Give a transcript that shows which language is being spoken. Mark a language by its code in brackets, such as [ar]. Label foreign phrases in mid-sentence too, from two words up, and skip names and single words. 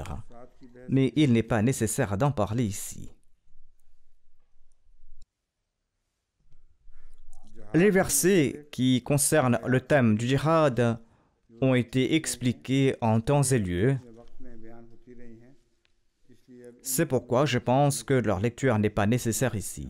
[ur] ساتھ کی بحث [fr] mais il n'est pas nécessaire d'en parler ici. Les versets qui concernent le thème du djihad ont été expliqués en temps et lieu. [ur] میں وقت میں بیان ہوتی رہی ہیں اس لیے اب [fr] C'est pourquoi je pense que leur lecture n'est pas nécessaire ici.